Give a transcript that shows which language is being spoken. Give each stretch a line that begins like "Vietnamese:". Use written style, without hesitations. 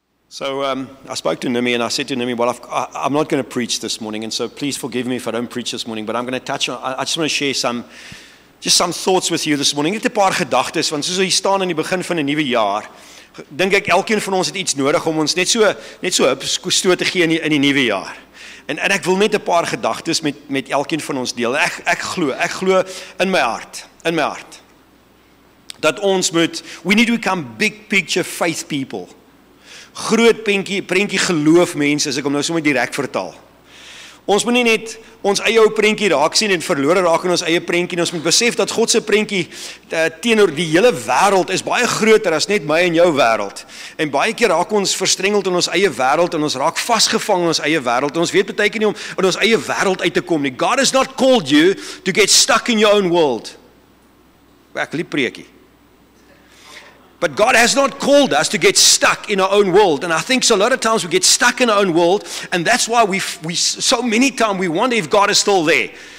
English: So I spoke to Nimi and I said to Nimi, well, I'm not going to preach this morning, and so please forgive me if I don't preach this morning, but I'm going to touch on, I just want to share some thoughts with you this morning.
Afrikaans: Net 'n paar gedagtes, want soos hier staan in die begin van 'n nuwe jaar, dink ek elkeen van ons het iets nodig om ons net so 'n stoot te gee in die nuwe jaar. En ek wil net 'n paar gedagtes met elkeen van ons deel. Ek glo in my hart, dat ons
English: we need to become big picture faith people.
Afrikaans: Groot prentjie geloof mense, as ek hom nou sommer direk vertaal. Ons moet nie net ons eie ou prentjie raak sien en verlore raak in ons eie prentjie, en ons moet besef dat God se prentjie teenoor die hele wêreld is baie groter as net my en jou wêreld. En baie keer raak ons verstrengeld in ons eie wêreld en ons raak vasgevang in ons eie wêreld en ons weet baie keer nie om in ons eie wêreld uit te kom nie.
English: God has not called you to get stuck in your own world.
Afrikaans: Ek liep preekie.
English: But God has not called us to get stuck in our own world. And I think so a lot of times we get stuck in our own world, and that's why we so many times we wonder if God is still there.